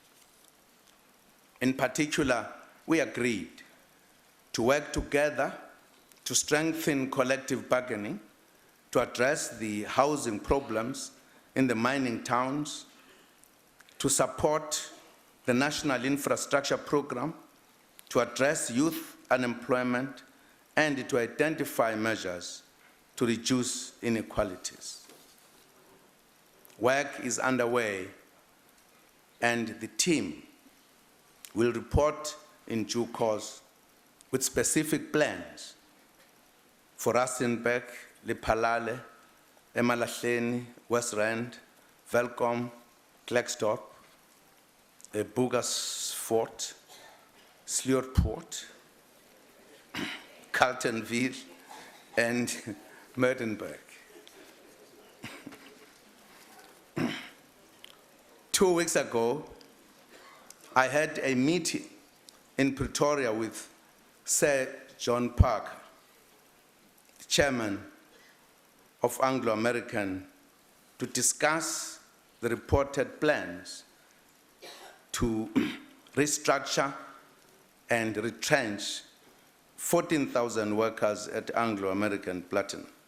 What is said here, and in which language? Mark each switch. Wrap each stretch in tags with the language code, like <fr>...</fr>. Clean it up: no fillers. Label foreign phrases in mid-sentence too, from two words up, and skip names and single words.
<en>In particular, we agreed to work together to strengthen collective bargaining, to address the housing problems in the mining towns, to support the National Infrastructure Program, to address youth unemployment, and to identify measures to reduce inequalities. Work is underway, and the team will report in due course with specific plans for Rustenburg, Lephalale, Emalahleni, West Rand, Velkom, Klerksdorp, Bugersfort, Sleurport, Carltonville, and Mertenburg. 2 weeks ago, I had a meeting in Pretoria with Sir John Parker, the chairman of Anglo-American, to discuss the reported plans to restructure and retrench 14,000 workers at Anglo-American Platinum.</en>